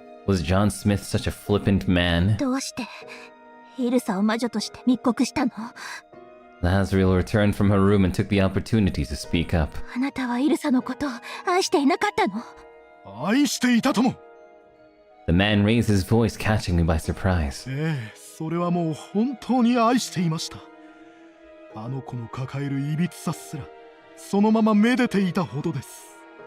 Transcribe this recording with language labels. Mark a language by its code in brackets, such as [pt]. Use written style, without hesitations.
[en] Was John Smith such a flippant man? [ja] どうしてイルサを魔女として密告したの？ [en] Lazriel returned from her room and took the opportunity to speak up. [ja] あなたはイルサのことを愛していなかったの？愛していたとも。 [en] The man raised his voice, catching me by surprise. [ja] それはもう本当に愛していました。あの子の抱えるいびつさすらそのままめでていたほどです。